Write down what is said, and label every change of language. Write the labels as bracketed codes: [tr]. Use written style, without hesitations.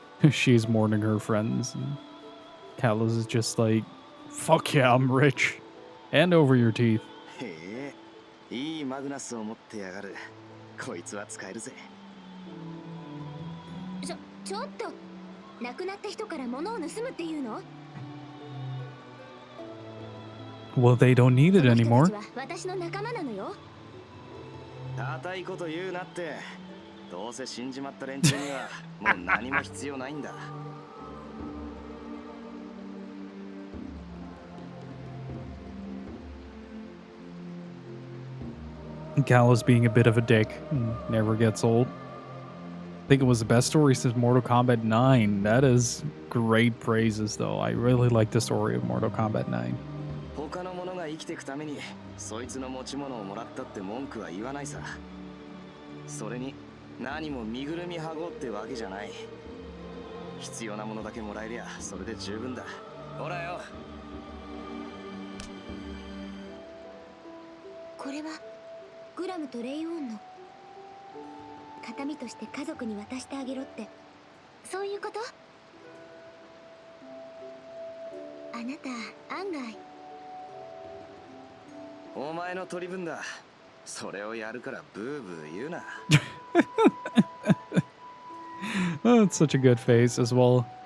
[en] She's mourning her friends, and Kalos is just like, fuck yeah, I'm rich. And over your teeth. [ja] いいマグナスを持ってやがる。こいつは使えるぜ。ちょっと亡くなった人から物を盗むっていうの？ Well, they don't need it anymore. 私の仲間なのよ。固いこと言うなって。どうせ死んじまった連中にはもう何も必要ないんだ。 [en] Callus being a bit of a dick never gets old. I think it was the best story since Mortal Kombat 9. That is great praises, though. I really like the story of Mortal Kombat 9. [ja] 他の者が生きていくためにそいつの持ち物をもらったって文句は言わないさ。それに何も身ぐるみはごってわけじゃない。必要なものだけもらえりゃそれで十分だ。ほらよ。これはグラムとレイオンの形見として家族に渡してあげろって、そういうこと？あなた案外。お前の取り分だ。それをやるからブーブー言うな。 [en] Oh, it's such a good face as well.